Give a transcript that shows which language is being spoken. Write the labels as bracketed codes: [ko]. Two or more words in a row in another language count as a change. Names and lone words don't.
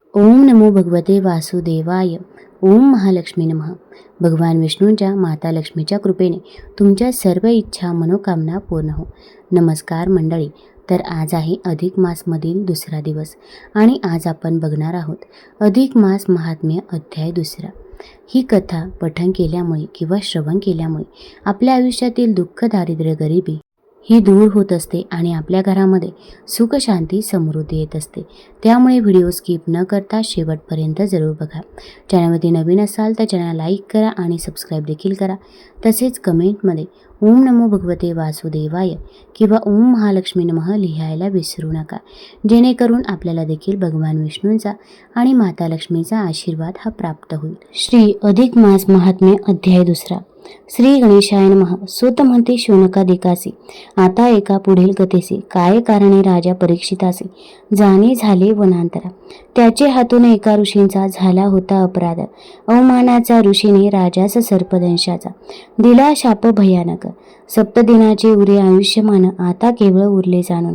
[sa] ओम नमो भगवते वासुदेवाय. ओम महालक्ष्मी नमः. [mr] भगवान विष्णूंच्या माता लक्ष्मीच्या कृपेने तुमच्या सर्व इच्छा मनोकामना पूर्ण हो. नमस्कार मंडळी. तर आज आहे अधिक मासमधील दुसरा दिवस आणि आज आपण बघणार आहोत अधिक मास महात्म्य अध्याय दुसरा. ही कथा पठण केल्यामुळे किंवा श्रवण केल्यामुळे आपल्या आयुष्यातील दुःख, दारिद्र्य, गरिबी ही दूर होत असते आणि आपल्या घरामध्ये सुख, शांती, समृद्धी येत असते. त्यामुळे व्हिडिओ स्किप न करता शेवटपर्यंत जरूर बघा. चॅनलमध्ये नवीन असाल तर चॅनल लाईक करा आणि सबस्क्राईब देखील करा. तसेच कमेंटमध्ये [sa] ओम नमो भगवते वासुदेवाय [mr] किंवा [sa] ओम महालक्ष्मी नमः [mr] लिहायला विसरू नका, जेणेकरून आपल्याला देखील भगवान विष्णूंचा आणि माता लक्ष्मीचा आशीर्वाद हा प्राप्त होईल. श्री अधिक मास महात्म्य अध्याय दुसरा. [sa] श्री गणेशाय नमः. [mr] सूत म्हणते शौनकादिकासी. आता एका पुढील कथेसे काय कारणे राजा परीक्षितासी जाणे झाले वनांतरा. त्याचे हातून एका ऋषींचा झाला होता अपराध. अवमानाचा ऋषीने राजास सर्पदंशाचा दिला शाप भयानक. सप्तदिनाचे उरे आयुष्यमान आता केवळ उरले जाणून.